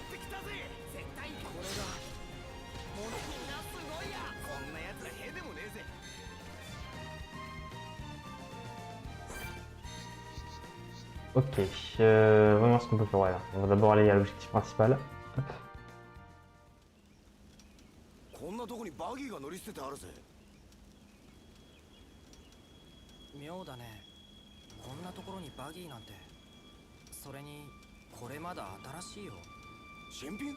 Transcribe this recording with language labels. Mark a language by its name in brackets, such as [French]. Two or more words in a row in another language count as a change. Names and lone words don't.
[Japanese] 絶対これがもうみんなすごいやこんなやつらへでもねえぜ [French] Ok, voyons voir ce qu'on peut faire. Ouais, on va d'abord aller à l'objectif principal. [Japanese] こんなとこにバギーが乗り捨ててあるぜ妙だね。こんなところにバギーなんて。それにこれまだ新しいよ。新品